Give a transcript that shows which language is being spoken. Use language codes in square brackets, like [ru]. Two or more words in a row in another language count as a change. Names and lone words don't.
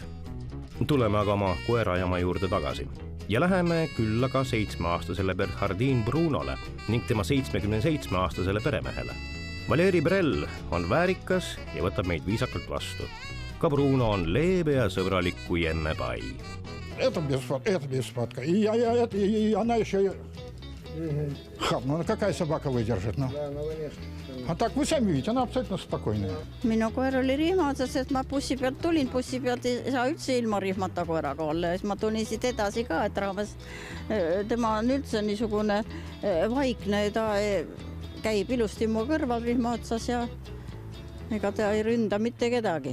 [et] Tuleme aga oma koerajama juurde tagasi ja läheme külla ka 7-aastasele Bernhardin Brunole ning tema 77-aastasele peremehele. Valeri Brell on väärikas ja võtab meid viisakalt vastu. Ka Bruno on leebe ja sõbralik kui emme pai. [ru] Это без фотка. И она еще... Ну, какая собака выдержит? Ну? А так вы сами видите, она абсолютно спокойная. [et] Minu koer oli rihmatsas, et ma bussi pealt tulin. Bussi pealt ei saa üldse ilma rihmata koeraga olla. Siis ma tulin siit edasi ka, et rahvas, tema on üldse niisugune vaikne, ta käib ilusti mu kõrval rihmatsas ja ega ta ei ründa mitte kedagi.